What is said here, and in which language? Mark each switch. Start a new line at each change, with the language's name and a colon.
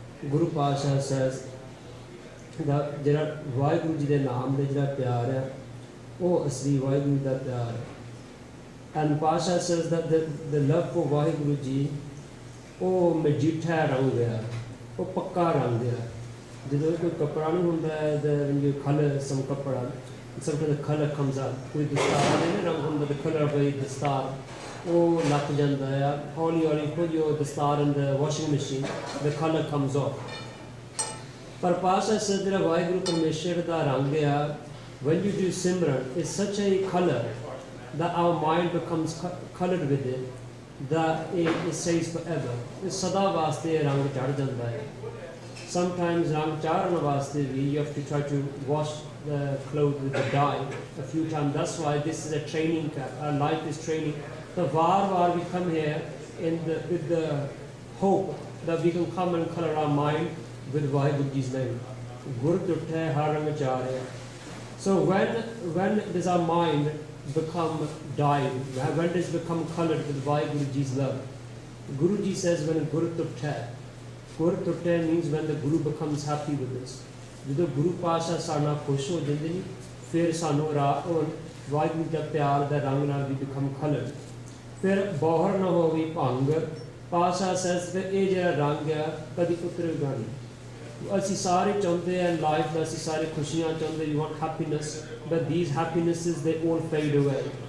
English: Guru Pasha says that
Punjabi: ਜਿਹੜਾ ਵਾਹਿਗੁਰੂ ਜੀ ਦੇ ਨਾਮ ਦੇ ਜਿਹੜਾ ਪਿਆਰ ਹੈ ਉਹ ਅਸਲੀ ਵਾਹਿਗੁਰੂ ਦਾ ਪਿਆਰ ਹੈ।
English: And Pasha says that the love for Vaheguru Ji,
Punjabi: ਉਹ ਮਜੀਠਾ ਰੰਗ ਹੈ, ਉਹ ਪੱਕਾ ਰੰਗ ਹੈ। ਜਦੋਂ ਕੋਈ ਕੱਪੜਾ ਨਹੀਂ ਹੁੰਦਾ ਹੈ,
English: when you color some
Punjabi: ਕੱਪੜਾ,
English: sometimes the color comes out,
Punjabi: ਕੋਈ ਦਸਤਾਰ ਦੇ ਰੰਗ ਹੁੰਦਾ,
English: the color of the
Punjabi: ਦਸਤਾਰ ਉਹ ਲੱਥ ਜਾਂਦਾ ਹੈ। ਹੌਲੀ ਹੌਲੀ
English: put your dastar in the washing machine, the color comes off.
Punjabi: ਪਰ
English: Pasha says
Punjabi: ਜਿਹੜਾ ਵਾਹਿਗੁਰੂ ਪਰਮੇਸ਼ਰ ਦਾ ਰੰਗ ਆ,
English: when you do Simran, it's such a color that our mind becomes colored with it, that it stays forever. It's
Punjabi: sada vaste rang chad janda hai.
English: Sometimes
Punjabi: rang charan vaste bhi
English: you have to try to wash the clothes with the dye a few times. That's why this is a training camp. Our life is training. So var we come here with the hope that we can come and color our mind with Vaheguru Ji's name.
Punjabi: Gur tutte har rang chare.
English: So when does our mind become dyed? When does it become colored with Vaheguru Ji's love? Guru Ji says when Gur tutte. Gur tutte means when the Guru becomes happy with us.
Punjabi: ਜਦੋਂ ਗੁਰੂ ਪਾਤਸ਼ਾਹ ਸਾਡੇ ਨਾਲ ਖੁਸ਼ ਹੋ ਜਾਂਦੇ ਨੇ ਫਿਰ ਸਾਨੂੰ ਵਾਹਿਗੁਰੂ ਦਾ ਪਿਆਰ ਦਾ ਰੰਗ ਨਾਲ ਵੀ
English: become colored.
Punjabi: ਫਿਰ ਬੋਹਰ ਨਾ ਹੋਵੇ ਭੰਗ ਪਾਤਸ਼ਾਹ says ਫਿਰ ਇਹ ਜਿਹੜਾ ਰੰਗ ਆ ਕਦੀ ਉਤਰੇਗਾ ਨਹੀਂ. ਅਸੀਂ ਸਾਰੇ ਚਾਹੁੰਦੇ ਆ ਲਾਈਫ ਦਾ ਅਸੀਂ ਸਾਰੇ ਖੁਸ਼ੀਆਂ ਚਾਹੁੰਦੇ
English: we want happiness but these happinesses they all fade away.